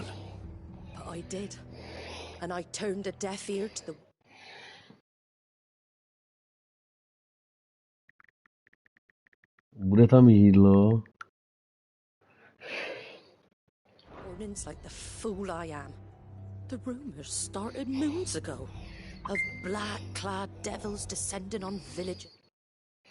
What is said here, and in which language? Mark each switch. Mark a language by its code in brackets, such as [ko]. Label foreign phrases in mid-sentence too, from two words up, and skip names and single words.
[en] But I did. And I turned a deaf ear to the [cs] Bude tam jídlo. [en] warnings like the fool I am. The rumors started moons ago of black-clad devils descending on villages.